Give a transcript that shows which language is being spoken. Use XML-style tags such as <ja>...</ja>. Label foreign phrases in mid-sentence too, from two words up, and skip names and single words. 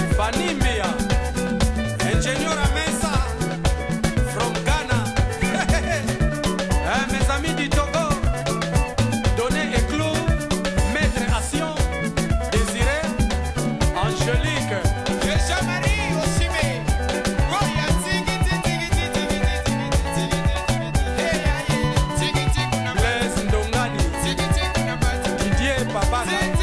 <fr>Animia, ingénieur à Mesa, from Ghana. Mes amis du Togo, Donné Éclos, Maître Action, Désiré, Angélique, Jean-Marie Osimé, Goya Tigi Tigi Tigi Tigi, Blaise Ndongani, Didier Babana.</fr>